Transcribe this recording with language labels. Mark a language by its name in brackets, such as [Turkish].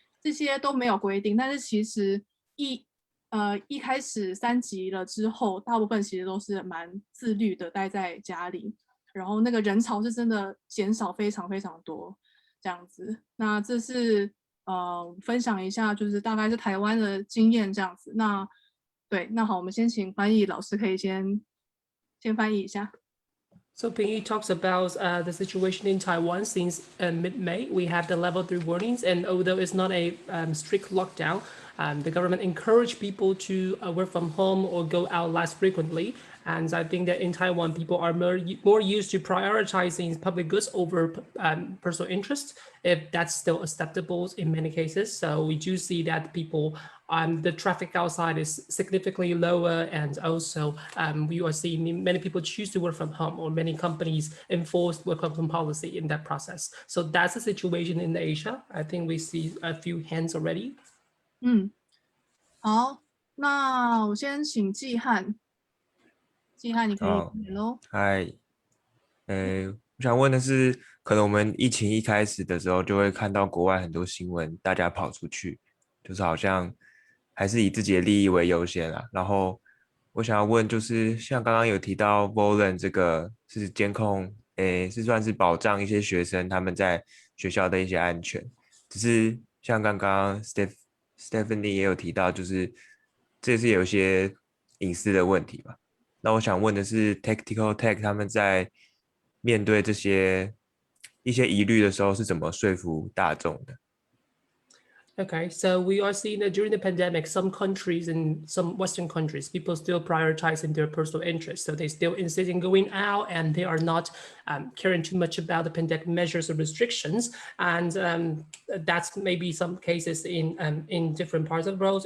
[Chinese] 这些都没有规定，但是其实一开始3级了之后，大部分其实都是蛮自律的，待在家里，然后那个人潮是真的减少非常非常多这样子。那这是分享一下，就是大概是台湾的经验这样子。那好，我们先请翻译老师可以先翻译一下。 [English] So Ping talks about the situation in Taiwan since mid-May. We have the level 3 warnings, and although it's not a strict lockdown, the government encouraged people to work from home or go out less frequently. And I think that in Taiwan, people are more used to prioritizing public goods over personal interests, if that's still acceptable in many cases. So we do see that people, the traffic outside is significantly lower, and also we are seeing many people choose to work from home, or many companies enforce work from home policy in that process. So that's the situation in Asia. I think we see a few hands already. [Chinese] 好，那我先请季汉，你可以开始喽。嗨，我想问的是，可能我们疫情一开始的时候，就会看到国外很多新闻，大家跑出去，就是好像还是以自己的利益为优先啦。然后我想要问，就是像刚刚有提到 Volan 这个是监控，是算是保障一些学生他们在学校的一些安全。只是像刚刚 Stephanie 也有提到，就是这是有一些隐私的问题嘛。那我想问的是 Tactical Tech 他们在面对这些一些疑虑的时候是怎么说服大众的？ [English] Okay, so we are seeing that during the pandemic, some countries and some Western countries, people still prioritizing their personal interests. So they still insist in going out, and they are not caring too much about the pandemic measures or restrictions. And that's maybe some cases in different parts of the world.